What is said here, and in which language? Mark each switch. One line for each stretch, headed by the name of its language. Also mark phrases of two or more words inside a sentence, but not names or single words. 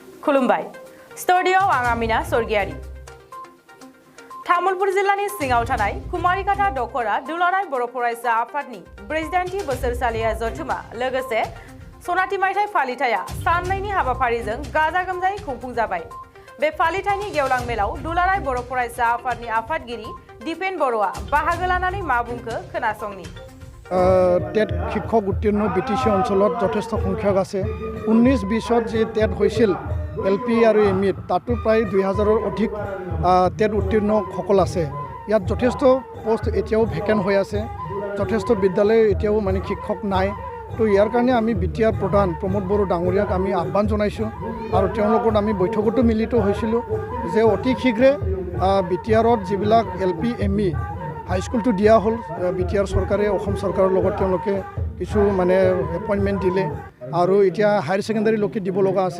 Bodo: खुलुमबाय स्टुडिय'आव आं आमिना सरगियारि तामुलपुर जिल्लानि सिङाव थानाय कुमारिकाटा दखरा दुलाराय बर' फरायसा आफादनि ब्रैजिदाइनथि बोसोरसालिया जथुमा लोगोसे सनाथि मायथाइ फालिथाया साननैनि हाबाफारिजों गाजा गोमजायै खुंफुंजाबाय। बे फालिथायनि गेवलां मेलाव दुलाराय बर' फरायसा आफादनि आफादगिरि दिपेन बर'आ बाहागो लानानै मा बुंखो खोनासंनि।
Assamese: টেট শিক্ষক উত্তীৰ্ণ বিটিসি অঞ্চলত যথেষ্ট সংখ্যক আছে। 19-20 যে টেট হৈছিল এলপি আৰু এমইত তাতো প্ৰায় 2000ৰ অধিক টেট উত্তীৰ্ণ সকল আছে। ইয়াত যথেষ্ট পোষ্ট এতিয়াও ভেকেন্ট হৈ আছে। যথেষ্ট বিদ্যালয় এতিয়াও মানে শিক্ষক নাই। তো ইয়াৰ কাৰণে আমি বিটিআৰ প্ৰধান প্ৰমোদ বড়ো ডাঙৰীয়াক আমি আহ্বান জনাইছোঁ আৰু তেওঁলোকৰ আমি বৈঠকতো মিলিত হৈছিলোঁ যে অতি শীঘ্ৰে বিটিআৰত যিবিলাক এলপি এমই হাইস্কুলটো দিয়া হ'ল বিটিআৰ চৰকাৰে অসম চৰকাৰৰ লগত তেওঁলোকে কিছু মানে এপইণ্টমেণ্ট দিলে আৰু এতিয়া হায়াৰ ছেকেণ্ডাৰীলৈকে দিব লগা আছে।